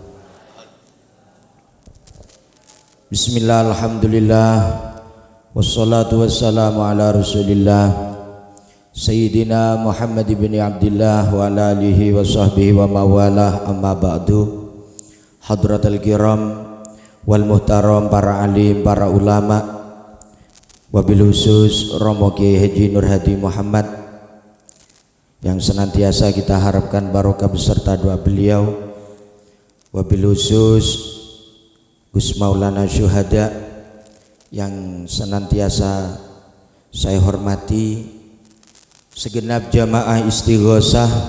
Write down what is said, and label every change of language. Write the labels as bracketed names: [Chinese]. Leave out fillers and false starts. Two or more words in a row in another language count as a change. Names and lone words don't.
[Arabic] بسم الله الحمد لله والصلاة والسلام على رسول الله سيدنا محمد بن عبد الله وعلى آله وصحبه ومن والاه أما بعد. حضرات الكرام والمحترم, [Indonesian] para alim, para ulama, [Arabic] وبالخصوص [Indonesian] Romo Kiai Haji Nur Hadi Muhammad yang senantiasa kita harapkan barokah beserta doa beliau, [Arabic] وبالخصوص [Indonesian] Gus Maulana Syuhada yang senantiasa saya hormati, segenap jamaah istighosah,